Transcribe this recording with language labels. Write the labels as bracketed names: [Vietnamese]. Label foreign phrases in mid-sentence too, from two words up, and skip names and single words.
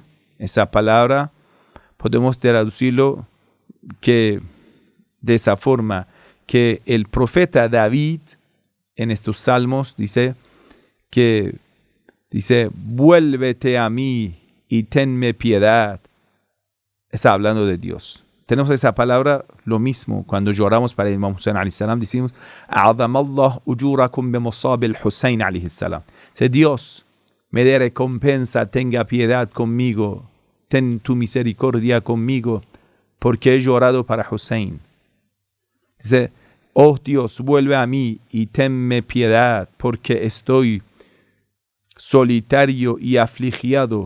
[Spanish] Esa palabra, podemos traducirlo de esa forma, que el profeta David en estos salmos dice, vuélvete a mí y tenme piedad. Está hablando de Dios. Tenemos esa palabra, lo mismo, cuando lloramos para el Imam Hussein [Arabic] عليه السلام, [Spanish] decimos, [Arabic] أعظم الله أجوركم بمصاب الحسين عليه السلام. [Spanish] Dios me dé recompensa, tenga piedad conmigo, ten tu misericordia conmigo, porque he llorado para Hussein. Dice, oh Dios, vuelve a mí y tenme piedad, porque estoy solitario y afligido.